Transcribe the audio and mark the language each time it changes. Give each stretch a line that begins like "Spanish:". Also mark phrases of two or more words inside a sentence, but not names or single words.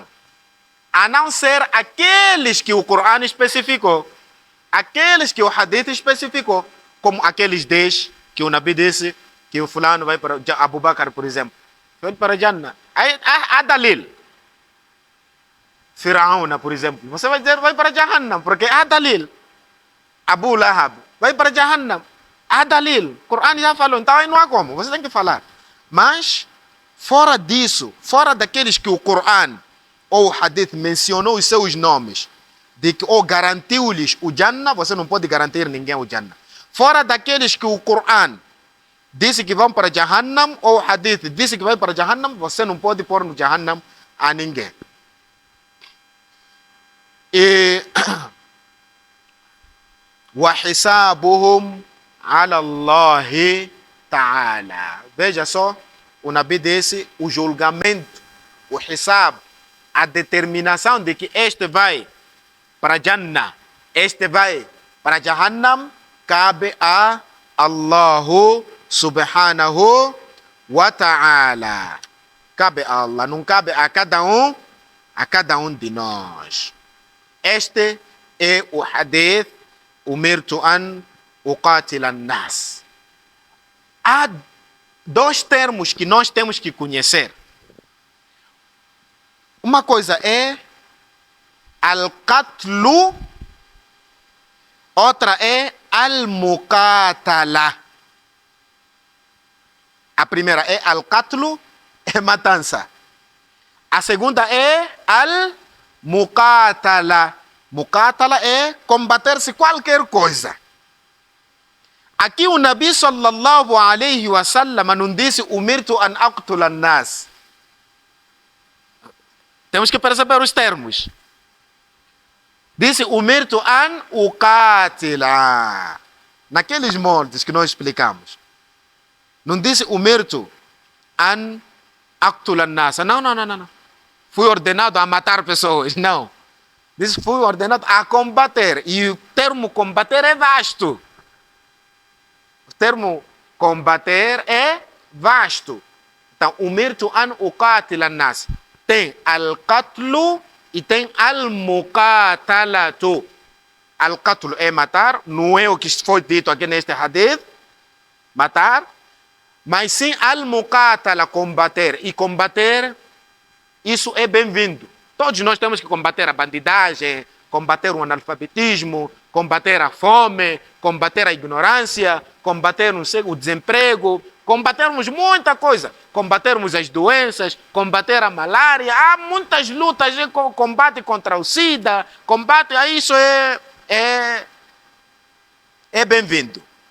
Portuguese: A não ser aqueles que o Corão especificou. Aqueles que o Hadith especificou. Como aqueles 10 que o Nabi disse que o fulano vai para Abu Bakr, por exemplo. Vai para Jannah. Há dalil. Firaúna, por exemplo. Você vai dizer vai para Jahannam, porque há dalil. Abu Lahab vai para Jahannam. Há dalil. O Corão já falou, então aí não há como. Você tem que falar. Mas, fora disso, fora daqueles que o Corão ou o Hadith mencionou os seus nomes, de que ou garantiu-lhes o Jannah, você não pode garantir ninguém o Jannah. Fora daqueles que o Corão disse que vão para Jahannam, ou o Hadith disse que vai para Jahannam, você não pode pôr no Jahannam a ninguém.
Arabic: E وَحِسَابُهُمْ عَلَى اللَّهِ تَعَالَى.
Portuguese: Veja só, o Nabi disse, o julgamento, o hisab, a determinação de que este vai para Jannah, este vai para Jahannam, cabe a
Arabic: الله سبحانه وتعالى.
Portuguese: Cabe a Allah, não cabe a cada um de nós. Este é o hadith
Arabic: أمرت أن أقاتل الناس.
Portuguese: Há dois termos que nós temos que conhecer. Uma coisa é al-qatlu, outra é al-muqatala. A primeira é al-qatlu, é matança. A segunda é al-muqatala. Muqatala é combater-se qualquer coisa. Aqui o Nabi
Arabic: صلى الله عليه وسلم
Portuguese: não disse
Arabic: أمرت أن أقتل الناس.
Portuguese: Temos que perceber os termos. Disse
Arabic: أمرت أن أقاتل.
Portuguese: Naqueles moldes que nós explicamos. Não disse
Arabic: أمرت أن أقتل الناس.
Portuguese: Não. Fui ordenado a matar pessoas. Não. Diz que fui ordenado a combater. E o termo combater é vasto. O termo combater é vasto. Então,
Arabic: أمرت أن أقاتل الناس.
Portuguese: Tem al-qatlu e tem al-muqatalatu. Al-qatlu é matar. Não é o que foi dito aqui neste hadith. Matar. Mas sim al-muqatala, combater. E combater, isso é bem-vindo. Todos nós temos que combater a bandidagem, combater o analfabetismo, combater a fome, combater a ignorância, combater o desemprego, combatermos muita coisa, combatermos as doenças, combater a malária, há muitas lutas, combate contra o SIDA, combate, isso é bem-vindo.